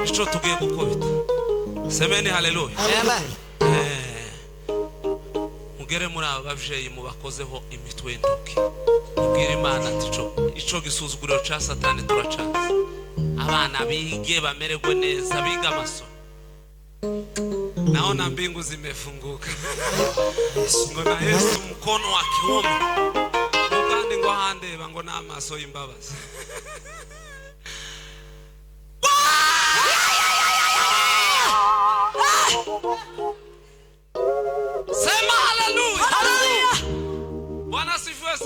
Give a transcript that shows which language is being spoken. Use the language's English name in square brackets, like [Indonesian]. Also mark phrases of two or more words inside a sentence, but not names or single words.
[Rundi] Ico tugiye gukubita. [Swahili] Semeni haleluya. [Rundi] Amen. Mugere muri aba bavyeyi mubakozeho imitwe y'intoki. Mubwire Imana ati ico gisuzuguriro ca Satani turacaza. Abana bige bamererwe neza biga amasomo. [Swahili] Naona mbingu zimefunguka. Ngo na Yesu mkono wa kiume. [Rundi] Mugande ngo handeba ngo n'amaso y'imbabazi. [Swahili] Sema haleluya. Haleluya. Bwana sifiwe sana.